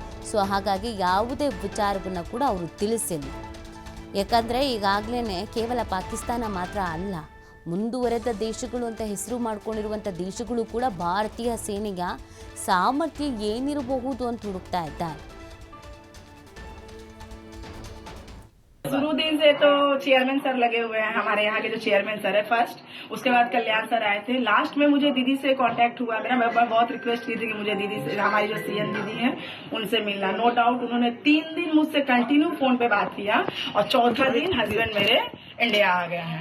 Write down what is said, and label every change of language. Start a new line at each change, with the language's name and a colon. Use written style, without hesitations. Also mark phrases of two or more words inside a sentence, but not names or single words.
Kannada: ಸೊ ಹಾಗಾಗಿ ಯಾವುದೇ ವಿಚಾರವನ್ನು ಕೂಡ ಅವರು ತಿಳಿಸಿಲ್ಲ. ಯಾಕಂದರೆ ಈಗಾಗಲೇ ಕೇವಲ ಪಾಕಿಸ್ತಾನ ಮಾತ್ರ ಅಲ್ಲ, ಮುಂದುವರೆದ ದೇಶಗಳು ಅಂತ ಹೆಸರು ಮಾಡ್ಕೊಂಡಿರುವಂಥ ದೇಶಗಳು ಕೂಡ ಭಾರತೀಯ ಸೇನೆಯ ಸಾಮರ್ಥ್ಯ ಏನಿರಬಹುದು ಅಂತ ಹುಡುಕ್ತಾ ಇದ್ದಾರೆ.
Hindi: शुरू दिन से तो
English: chairman sir
Hindi: लगे हुए हैं, हमारे यहाँ के जो
English: chairman sir
Hindi: है फर्स्ट, उसके बाद कल्याण सर आए थे। लास्ट में मुझे दीदी से कांटेक्ट हुआ मेरा, मैं बहुत रिक्वेस्ट की थी कि मुझे दीदी से, हमारी जो सीएम दीदी हैं उनसे मिलना।
English: no doubt
Hindi: उन्होंने 3 दिन मुझसे
English: continue phone
Hindi: पे बात किया और चौथा दिन हस्बैंड मेरे इंडिया आ गया है।